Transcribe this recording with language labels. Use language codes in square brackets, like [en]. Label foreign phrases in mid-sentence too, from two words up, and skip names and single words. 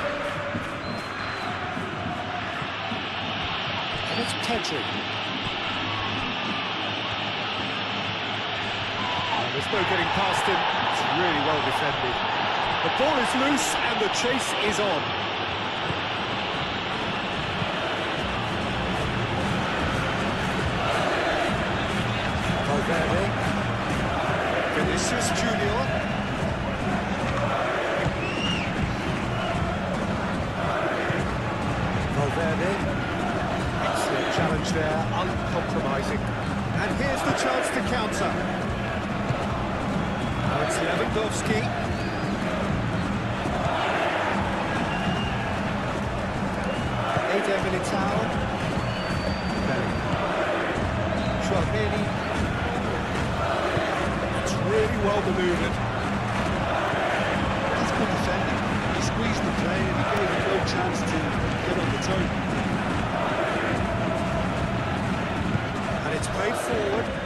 [en] And it's Pedri. There's no getting past him. It's really well defended. The ball is loose and the chase is on. Valverde. Vinicius Junior. Valverde. Excellent challenge there, uncompromising. And here's the chance to counter. Now it's Lewandowski. Eder Militao. Bellingham. Chouameni. It's really well manoeuvred. That's good defending. He squeezed the play and he gave him no chance to get on the turn. And it's played forward.